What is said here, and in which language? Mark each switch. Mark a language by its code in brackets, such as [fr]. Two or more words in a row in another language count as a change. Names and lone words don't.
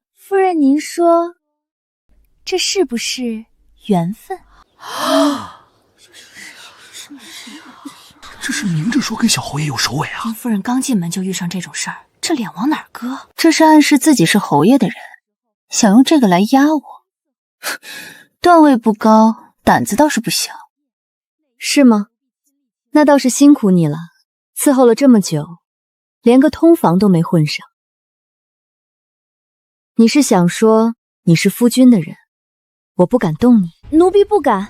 [zh] 夫人，您說，這是不是緣分？這是明着說跟小侯爺有首尾啊！林夫人剛進門就遇上這種事兒，這臉往哪兒擱？這是暗示自己是侯爺的人，想用這個來壓我。段位不高，膽子倒是不小。是嗎？那倒是辛苦你了，伺候了這麼久，連個通房都沒混上。你是想說你是夫君的人，我不敢動你？奴婢不敢。